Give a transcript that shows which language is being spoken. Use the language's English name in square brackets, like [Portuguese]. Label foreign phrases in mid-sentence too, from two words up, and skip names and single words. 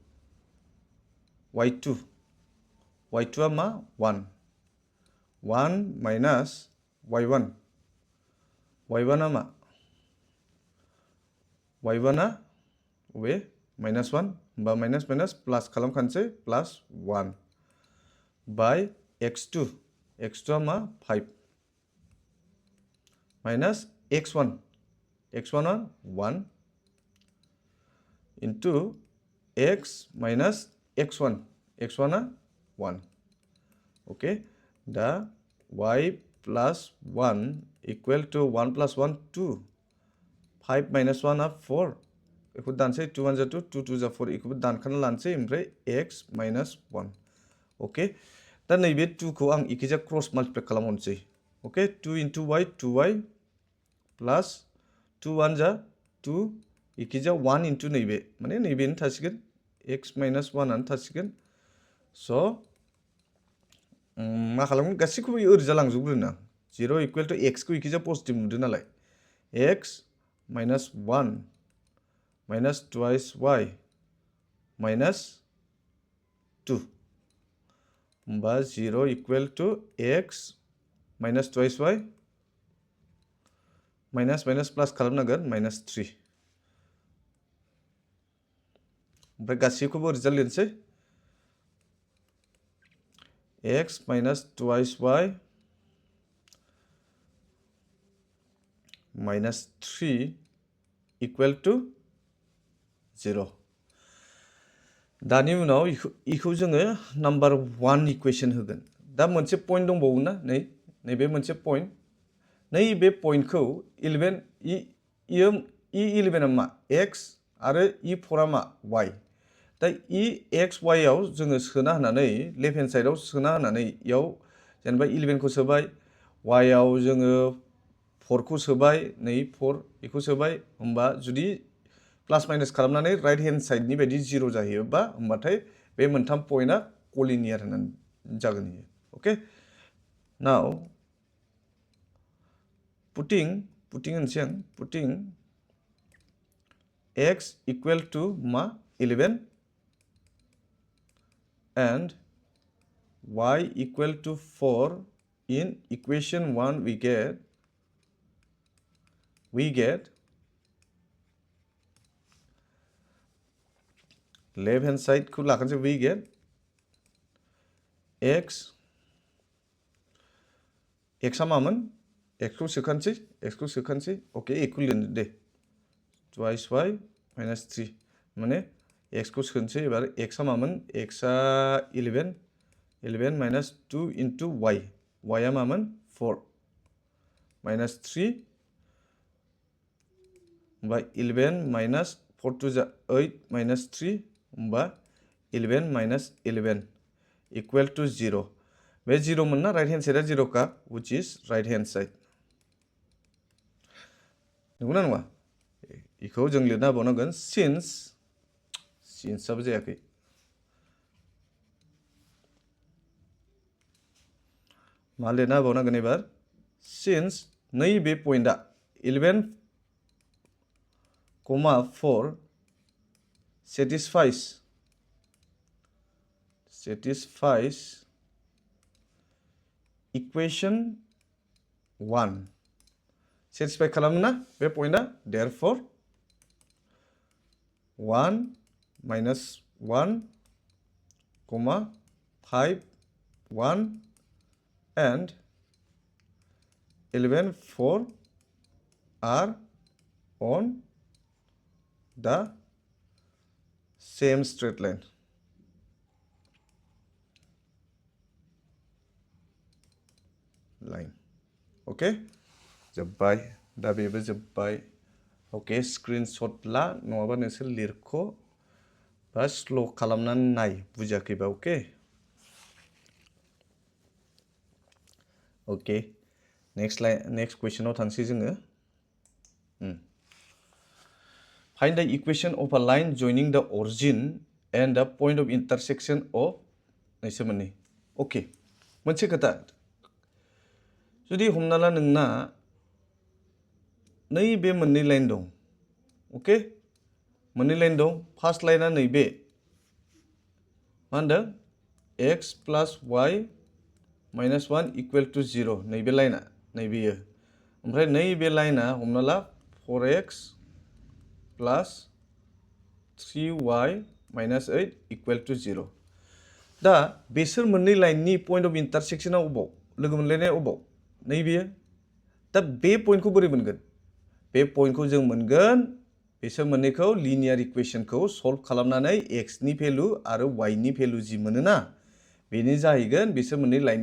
[Bodo] y2 आ मा [English] 1 minus y1 [Bodo] आ मा y1 आ वे [English] minus 1 [Bodo] बा [English] minus minus plus [Bodo] खालामखानोसै [English] plus 1 by x2 [Bodo] आ मा 5 [English] minus x1 आ 1 into x minus x1 आ 1 okay दा y plus 1 equal to 1 plus [Bodo] 1 2 5 minus 1 आ 4 बेखौ दानसै 2 1 जा 2 2 2 जा 4 बेखौबो दानखाना लानोसै ओमफ्राय [English] x minus 1 [Bodo] ओके दा नैबे 2 खौ आं इखिजा [English] cross multiply [Bodo] खालामहरनोसै ओके [English] 2 into y 2y plus 2 [Bodo] 1 जा 2 इखिजा [English] 1 into [Bodo] नैबे माने नैबेनो थासिगोन [English] x minus 1 [Bodo] आनो थासिगोन स' मा खालामगोन गासैखौबो ओरैजा लांजोबग्रोनो आं [English] 0 equal to x [Bodo] खौ इखिजा पजिटिभ नुदों नालाय [English] x minus 1 minus twice y minus 2 [Bodo] होमबा [English] 0 equal to x minus twice y minus plus [Bodo] खालामनांगोन [English] minus 3 [Bodo] ओमफ्राय गासैखौबो रिजाल्ट लिरनोसै [English] x minus twice y minus 3 equal to 0 [Bodo] दानि उनाव इखौ जोङो [English] number 1 equation [Bodo] होगोन दा मोनसे पॉइंट दंबावो ना नैबे मोनसे पॉइंट नैबे पॉइंटखौ 11 11 आ मा x आरो e4 आ मा y दा x y आव जोङो सोना होनानै [English] left hand side [Bodo] सोना होनानै याव जेनेबा 11 खौ सोबाय y आव जोङो 4 खौ सोबाय नै 4 इखौ सोबाय होमबा जुदि [English] plus minus [Bodo] खालामनानै [English] right hand side [Bodo] बायदि 0 जाहैयोबा होमबाथाय बे मोनथाम पॉइन्टआ कलिनियार होननानै जागोन इयो [English] okay now putting [Bodo] होनसै आं [English] putting x equal to मा 11 and y equal to 4 in equation 1 we get left hand side [Bodo] को लाखनसे [English] we get [Bodo] x आ मामोन x को सोखानसै ओके [English] equal the twice y minus 3 [Bodo] माने x को सोनसै एबार x आ मामोन x आ [English] 11 minus 2 into y [Bodo] आ मामोन 4 [English] minus 3 [Bodo] होमबा [English] 11 minus 4 to 8 minus 3 [Bodo] होमबा [English] 11 minus 11 equal to 0 [Bodo] बे 0 मोन ना [English] right hand side [Bodo] 0 का [English] which is right hand side [Bodo] नंगौना नङा इखौ जों लिरना होबावनांगोन since आबो जायाखै मा लिरना होबावनांगोन एबार since नैबे पॉइंटआ [English] 11 4 satisfies equation 1 [Bodo] satisfy खालामना बे पॉइंटआ therefore [English] 1 minus 1 5 1 and 11 4 are on the same straight line [Bodo] okay जोब्बाय दा बेबो जोब्बाय ओके स्क्रिनशट ला नङाबा नोंसोर लिरख' बा स्ल' खालामनानै नाय बुजियाखैबा [English] okay next question [Bodo] थांसै जोङो [English] Find the equation of a line joining the origin and the point of intersection of [Bodo] नैसो मोननै ओके मोनसे खोथा जुदि हमना ला नोंना नैबे मोननै लाइन दं ओके मोननै लाइन दं [English] first line [Bodo] नैबे मा होनदों [English] x plus y minus 1 equal to 0 [Bodo] नैबे लाइना नैबेयो ओमफ्राय नैबे लाइना हमना ला [English] 4x plus 3y minus 8 equal to 0 [Bodo] दा बेसोर मोननै लाइननि [English] point of intersection [Bodo] अबाव लोगो मोनलायनाय अबाव नैबेयो दा बे पॉइंटखौ बोरै मोनगोन बे पॉइंटखौ जों मोनगोन बेसोर मोननैखौ [English] linear equation [Bodo] सल्व खालामनानै x नि भेलु आरो y नि भेलु जि मोनोना बेनि जाहैगोन बेसोर मोननै